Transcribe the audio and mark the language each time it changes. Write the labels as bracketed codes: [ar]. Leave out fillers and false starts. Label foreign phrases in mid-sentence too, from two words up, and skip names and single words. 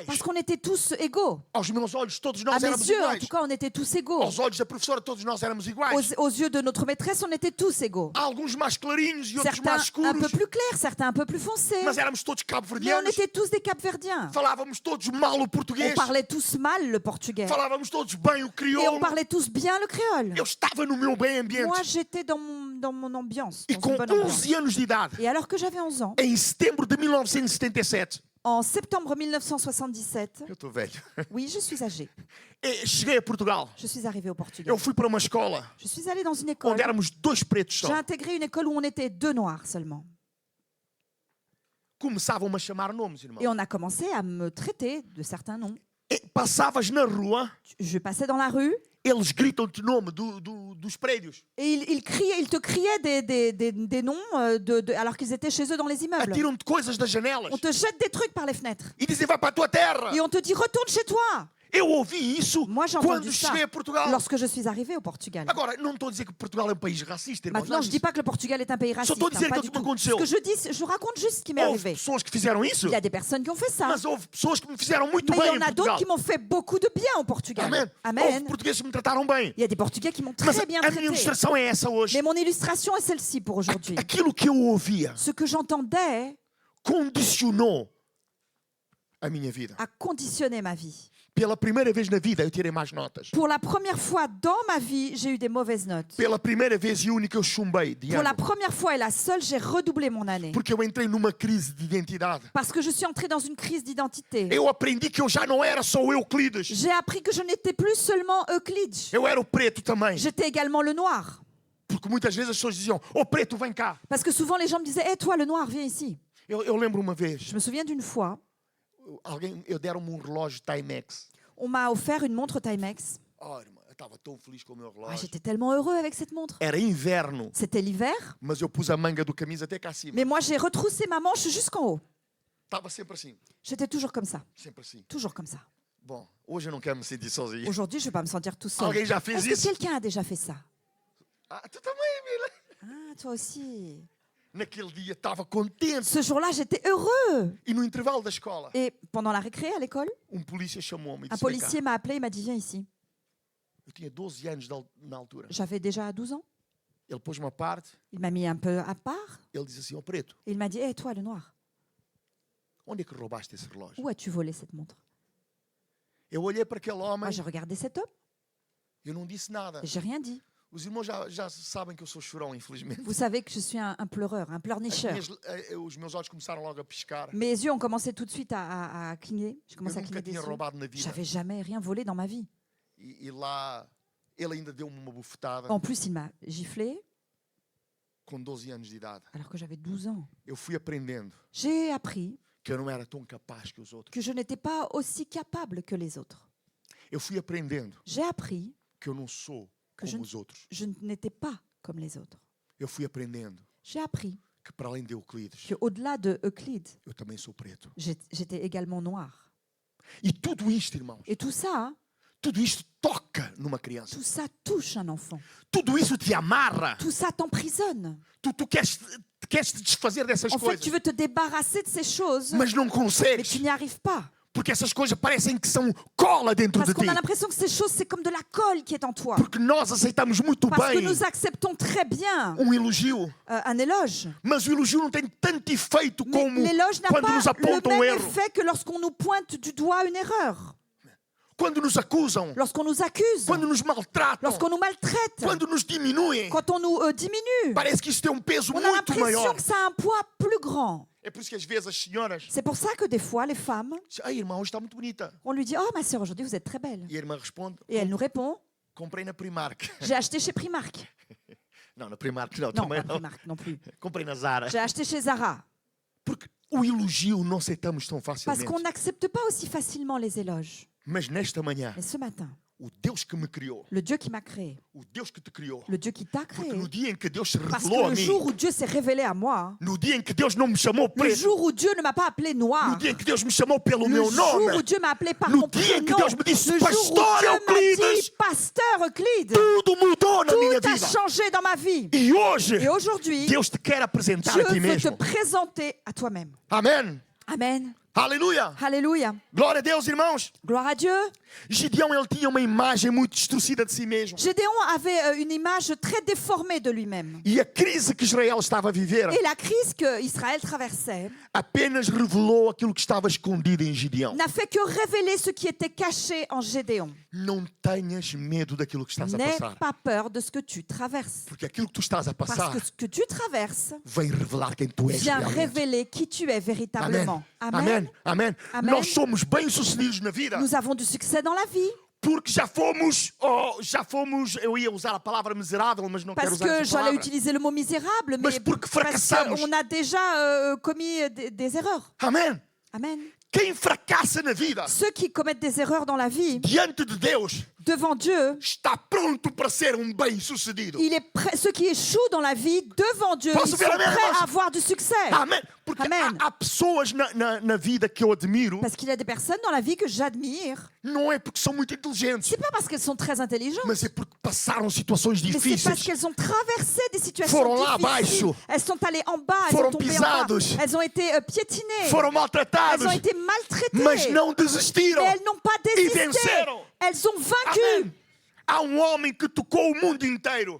[fr] Parce qu'on était tous égaux. [pt] Aos meus olhos, todos [fr] À [pt] nós [fr] mes [pt] éramos [fr] yeux, en [pt] iguais. [fr] tout cas, on était tous égaux. [pt] Aos olhos da professora, todos nós éramos iguais. [fr] Aux yeux de notre maîtresse, on était tous égaux. [pt] Há alguns mais clarinhos e outros [fr] Certains [pt] mais [fr] un peu [pt] escuros. [fr] plus clairs, certains un peu plus foncés. [pt] Mas éramos todos [fr] Mais on [pt] cabo-verdianos. [fr] était tous des Capverdiens. [pt] Falávamos todos mal o [fr] On [pt] português. [fr] parlait tous mal le portugais. [pt] Falávamos todos bem o [fr] Et on [pt] crioulo. [fr] parlait tous bien le créole. [pt] Eu estava no meu bem ambiente. [fr] Moi, j'étais dans mon ambiance, [pt] E [fr] dans [pt] com [fr] une bonne ambiance. [pt] 11 anos de idade, [fr] Et alors que j'avais 11 ans, [pt] em setembro de 1977, [fr] en septembre 1977, [pt] eu estou velho, [fr] oui, je suis âgée. [pt] Cheguei a Portugal. [fr] Je suis arrivée au Portugal. [pt] Eu fui para uma escola [fr] Je suis allée dans une école. [pt] onde éramos dois pretos [fr] J'ai [pt] só. [fr] intégré une école où on était 2 noirs seulement. [pt] Começavam-me a chamar nomes, irmão. [fr] Et on a commencé à me traiter de certains noms. [pt] E passavas na rua, [fr] Je passais dans la rue [pt] eles gritam-te nome dos prédios. [fr] et ils te criaient des noms alors qu'ils étaient chez eux dans les immeubles. [pt] Atiram-te coisas das janelas. [fr] On te jette des trucs par les fenêtres. [pt] E dizem, vai para a tua terra. [fr] Et on te dit retourne chez toi. [pt] Eu ouvi isso [fr] Moi, j'ai [pt] quando [fr] entendu ça [pt] cheguei a Portugal. [fr] lorsque je suis arrivée au Portugal. [pt] Agora, não estou a dizer que Portugal é um país racista, irmãos. [fr] Maintenant, je ne dis pas que le Portugal est un pays raciste. [pt] estou a dizer [fr] Pas [pt] aquilo [fr] du [pt] que me [fr] tout. [pt] aconteceu. [fr] Ce que je dis, je raconte juste ce qui m'est [pt] Houve [fr] arrivé. [pt] pessoas que fizeram isso, [fr] Il y a des personnes qui ont fait ça. [pt] mas houve pessoas que me fizeram muito [fr] Mais il [pt] bem [fr] y [pt] em [fr] en a d'autres [pt] Portugal. [fr] qui m'ont fait beaucoup de bien au Portugal. [pt] Amen. Houve [fr] Amen. [pt] portugueses que me trataram bem. [fr] Il y a des Portugais qui m'ont [pt] Mas [fr] très bien [pt] a minha [fr] traité. [pt] ilustração é essa hoje. [fr] Mais mon illustration est celle-ci pour aujourd'hui. [pt] Aquilo que eu ouvia [fr] Ce que j'entendais [pt] condicionou a minha vida. [fr] a conditionné ma vie. [pt] Pela primeira vez na vida eu tirei más notas. [fr] Pour la première fois dans ma vie, j'ai eu des mauvaises notes. [pt] Pela primeira vez e única eu chumbei de [fr] Pour la [pt] ano. [fr] première fois et la seule, j'ai redoublé mon année. [pt] Porque eu entrei numa crise de identidade. [fr] Parce que je suis entrée dans une crise d'identité. [pt] Eu aprendi que eu já não era só o Euclides. [fr] J'ai appris que je n'étais plus seulement Euclides. [pt] Eu era o preto também. [fr] J'étais également le noir. [pt] Porque muitas vezes as pessoas diziam, ô preto, vem cá. [fr] Parce que souvent les gens me disaient, hé toi le noir, viens ici. [pt] Eu lembro uma vez, [fr] Je me souviens d'une fois, [pt] eu deram-me um relógio Timex. [fr] on m'a offert une montre Timex. [pt] Oh, irmã, eu estava tão feliz com o meu [fr] Ah, [pt] relógio. [fr] j'étais tellement heureux avec cette montre. [pt] Era inverno, [fr] C'était l'hiver, [pt] mas eu pus a manga do camisa até cá acima. [fr] mais moi j'ai retroussé ma manche jusqu'en haut. [pt] Estava sempre assim, [fr] J'étais toujours comme ça, [pt] sempre assim. [fr] toujours comme ça. [pt] Bom, hoje eu não quero me sentir sozinho. [fr] Aujourd'hui, je ne vais pas me sentir tout seul. [pt] Alguém já fez [fr] Est-ce que [pt] isso? [fr] quelqu'un a déjà fait ça? [pt] Ah, tu também, Mila. [fr] Ah, toi aussi. [pt] Naquele dia estava contente. [fr] Ce jour-là, j'étais heureux. [pt] E no intervalo da escola, [fr] Et pendant la récré à l'école, [pt] polícia chamou-me e [fr] un [pt] disse, vem cá. [fr] policier m'a appelé et m'a dit viens ici. [pt] Eu tinha 12 anos na altura. [fr] J'avais déjà 12 ans. [pt] Ele pôs-me à parte, [fr] Il m'a mis un peu à part [pt] ele disse assim, ó preto, [fr] et il m'a dit hé toi le noir, [pt] onde é que roubaste esse relógio? [fr] où as-tu volé cette montre? [pt] Eu olhei para aquele homem, [fr] Moi, j'ai regardé cet homme [pt] eu não disse nada. [fr] et j'ai rien dit. [pt] Os irmãos já sabem que eu sou chorão, infelizmente. [fr] Vous savez que je suis un pleureur, un pleurnicheur. [pt] Os meus olhos começaram logo a piscar. [fr] Mes yeux ont commencé tout de suite à cligner. J'ai [pt] Eu [fr] commencé à [pt] nunca [fr] cligner des [pt] tinha [fr] yeux. [pt] roubado na vida. [fr] J'avais jamais rien volé dans ma vie. [pt] E lá, ele ainda deu-me uma bufetada [fr] En plus, il m'a giflé [pt] com 12 anos de idade. [fr] alors que j'avais 12 ans. [pt] Eu fui aprendendo [fr] J'ai appris [pt] que eu não era tão capaz que os outros. [fr] que je n'étais pas aussi capable que les autres. [pt] Eu fui aprendendo [fr] J'ai appris [pt] que eu não sou [fr] que [pt] como os outros. [fr] je n'étais pas comme les autres. [pt] Eu fui aprendendo [fr] J'ai appris [pt] que para além de Euclides, [fr] qu'au-delà de Euclide, [pt] eu também sou preto. [fr] j'étais également noir. [pt] E tudo isto, irmãos, [fr] Et tout ça, [pt] tudo isto toca numa criança. [fr] tout ça touche un enfant. [pt] Tudo isso te amarra. [fr] Tout ça t'emprisonne. [pt] Tu queres te desfazer dessas [fr] En fait, [pt] coisas, [fr] tu veux te débarrasser de ces choses, [pt] mas não [fr] mais [pt] consegues. [fr] tu n'y arrives pas. [pt] Porque essas coisas parecem que são cola dentro [fr] Parce [pt] de ti. [fr] qu'on a l'impression que ces choses, c'est comme de la colle qui est en toi. [pt] Porque nós aceitamos muito [fr] Parce que [pt] bem [fr] nous acceptons très bien [pt] elogio, [fr] un éloge. [pt] mas o elogio não tem tanto efeito [fr] Mais [pt] como [fr] l'éloge n'a [pt] quando [fr] pas [pt] nos [fr] le [pt] apontam [fr] même [pt] erro, [fr] effet que lorsqu'on nous pointe du doigt une erreur, [pt] quando nos acusam, [fr] lorsqu'on nous accuse, [pt] quando nos maltratam, [fr] lorsqu'on nous maltraite, [pt] quando nos diminuem. [fr] quand on nous diminue. [pt] Parece que isso tem um peso [fr] On a [pt] muito [fr] l'impression [pt] maior. [fr] que ça a un poids plus grand. [pt] É por isso que às vezes as senhoras [fr] C'est pour ça que des fois, les femmes, [pt] dizem, ai irmã, hoje está muito bonita. [fr] on lui dit « Oh, ma sœur, aujourd'hui, vous êtes très belle. [pt] E a irmã responde, » [fr] Et elle nous répond [pt] comprei na Primark. [fr] « J'ai acheté chez Primark. [pt] Não, na Primark não, » [fr] Non, [pt] também [fr] pas [pt] não. [fr] Primark non plus. [pt] Comprei na Zara. [fr] J'ai acheté chez Zara. [pt] Porque o elogio não aceitamos tão [fr] Parce [pt] facilmente. [fr] qu'on n'accepte pas aussi facilement les éloges. [pt] Mas nesta manhã, [fr] Mais ce matin, [pt] o Deus que me criou, [fr] le Dieu qui m'a créé, [pt] o Deus que te criou, [fr] le Dieu qui t'a [pt] porque [fr] créé, [pt] no dia em que Deus se [fr] parce [pt] revelou [fr] que [pt] a [fr] le [pt] mim, [fr] jour où Dieu s'est révélé à moi, [pt] no dia em que Deus não me chamou [fr] le [pt] preto, [fr] jour où Dieu ne m'a pas appelé [pt] no [fr] noir, [pt] dia em que Deus me chamou pelo [fr] le [pt] meu [fr] jour où [pt] nome, [fr] Dieu m'a appelé par [pt] no [fr] mon [pt] dia em que [fr] prénom, [pt] Deus me disse, [fr] le jour où [pt] Pastor [fr] Dieu m'a [pt] Euclides, [fr] dit Pasteur Euclide, [pt] tudo mudou na minha [fr] tout a [pt] vida. [fr] changé dans ma vie. [pt] E hoje, [fr] Et aujourd'hui, [pt] Deus te quer apresentar [fr] Dieu [pt] a ti [fr] veut te [pt] mesmo. [fr] présenter à toi-même. [pt] Amém? [fr] Amen. [pt] Aleluia! [fr] Alléluia. [pt] Glória a Deus, irmãos! [fr] Gloire à Dieu. [pt] Gideão, ele tinha uma imagem muito distorcida de si mesmo. [fr] Gédéon avait une image très déformée de lui-même. [pt] E a crise que Israel estava a viver [fr] Et la crise que Israël traversait [pt] apenas revelou aquilo que estava escondido em Gideão. [fr] n'a fait que révéler ce qui était caché en Gédéon. [pt] Não tenhas medo daquilo que estás a [fr] N'aie [pt] passar. [fr] pas peur de ce que tu traverses. [pt] Porque aquilo que tu estás a [fr] Parce [pt] passar [fr] que ce que tu traverses [pt] vem revelar quem tu és [fr] vient [pt] realmente. [fr] révéler qui tu es véritablement. [pt] Amém. Amém. Amém. Nós somos bem-sucedidos na vida [fr] Nous avons du succès dans la vie [pt] porque já fomos, eu ia usar a palavra miserável, mas não quero [fr] parce [pt] usar [fr] que [pt] essa [fr] j'allais [pt] palavra. [fr] utiliser le mot misérable, [pt] Mas [fr] mais [pt] porque [fr] parce [pt] fracassamos. [fr] qu'on a déjà commis des erreurs. [pt] Amém. [fr] Amen. [pt] Quem fracassa na vida [fr] Ceux qui commettent des erreurs dans la vie, [pt] diante de Deus [fr] devant Dieu, [pt] está pronto para ser bem-sucedido. [fr] il est prêt, ceux qui échouent dans la vie, devant Dieu, [pt] Posso [fr] ils sont [pt] ver amém, [fr] prêts [pt] irmãos? [fr] à avoir du succès. [pt] Amém. Porque Amém. há pessoas na vida que eu admiro, [fr] Parce qu'il y a des personnes dans la vie que j'admire. [pt] não é porque são muito inteligentes, [fr] C'est pas parce qu'elles sont très intelligentes, [pt] mas é porque passaram situações [fr] mais c'est parce [pt] difíceis. [fr] qu'elles ont traversé des situations [pt] Foram lá [fr] difficiles. [pt] abaixo. [fr] Elles sont allées en bas, elles [pt] Foram [fr] sont tombées en bas. [pt] pisados. [fr] Elles ont été piétinées. [pt] Foram [fr] Elles [pt] maltratados, [fr] ont été maltraitées. [pt] mas não desistiram. [fr] Mais elles n'ont pas [pt] E [fr] désisté. [pt] venceram. [fr] Elles ont vaincu. [pt] Amém. Há homem que tocou o mundo inteiro.